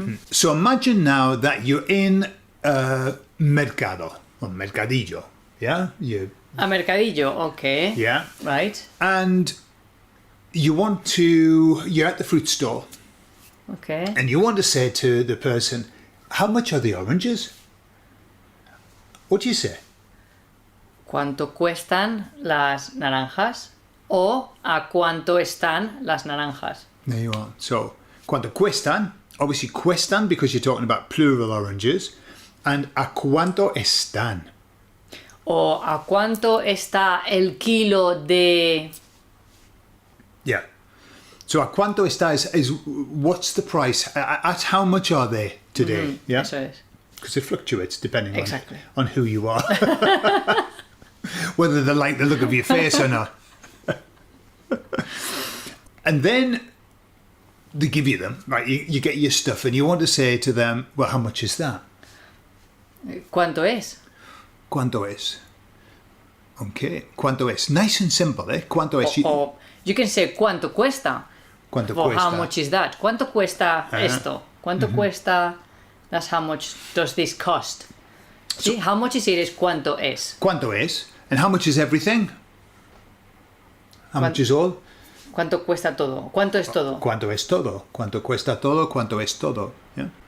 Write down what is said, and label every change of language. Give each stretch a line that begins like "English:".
English: So imagine now that you're in a mercado, or mercadillo, yeah? A mercadillo, okay. Yeah. Right. And you're at the fruit store, Okay. and you want to say to the person, how much are the oranges? What do you say?
Spanish: ¿Cuánto cuestan las naranjas? O ¿a cuánto están las naranjas?
English: There you are. So,
Spanish: ¿cuánto cuestan?
English: Obviously, cuestan because you're talking about plural oranges.
Spanish: And ¿a cuánto están? O ¿a cuánto está el kilo de...?
English: Yeah. So,
Spanish: ¿a cuánto está
English: is what's the price? At how much are they today? Yeah.
Spanish: Eso es.
English: Because it fluctuates depending Exactly. on who you are. Whether they like the look of your face or not. And then they give you them, right? You get your stuff and you want to say to them, well, how much is that?
Spanish: ¿Cuánto es? ¿Cuánto es? Okay. ¿Cuánto es?
English: Nice and simple, eh?
Spanish: ¿Cuánto es?
English: Or you can say
Spanish: ¿cuánto cuesta? ¿Cuánto
English: Well,
Spanish: cuesta?
English: how much is that?
Spanish: ¿Cuánto cuesta esto? ¿Cuánto cuesta?
English: That's how much does this cost? See, how much is it is
Spanish: ¿cuánto es? ¿Cuánto es?
English: And how much is everything? How much is all?
Spanish: ¿Cuánto cuesta todo? ¿Cuánto es todo? ¿Cuánto es todo? ¿Cuánto cuesta todo? ¿Cuánto es todo? Yeah.